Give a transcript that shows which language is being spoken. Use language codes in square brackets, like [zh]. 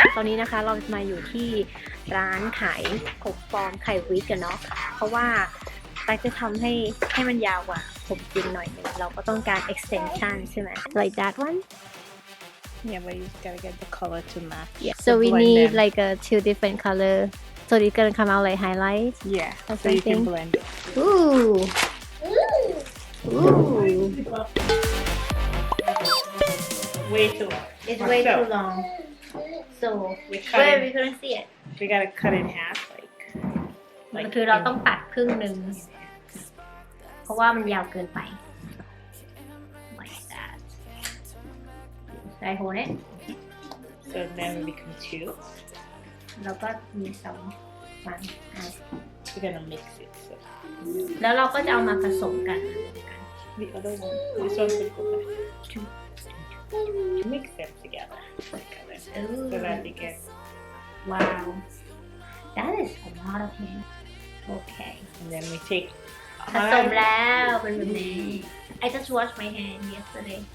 [th] ตอนนี้นะคะเรามาอยู่ที่ร้านขายผมปลอมไข่วิกกันเนาะเพราะว่าตั๊กจะทำให้มันยาวกว่าผมจริงหน่อยนึงเราก็ต้องการ extension ใช่ไหม [en] like that one Yeah, but you gotta get the color to match. yeah so we need like a two different color so it's gonna come out like highlight Yeah, or so you can something. blend it. Ooh Way too long. it's way too long so where are we gonna see it We gotta cut it in half, like [th] คือเราต้องตัดครึ่งหนึ่งเพราะว่ามันยาวเกินไป [en] like that should I hold it so then we become two. [th] แล้วก็มีสองฝั่ง [en] We're gonna mix it. So [th] แล้วเราก็จะเอามาผสมกัน [en] the other one, this one will go back. To mix them together, so that they get. wow that is a lot of hair okay And then we take. [th] ผสมแล้วเป็นแบบนี้ [en] I just washed my hair yesterday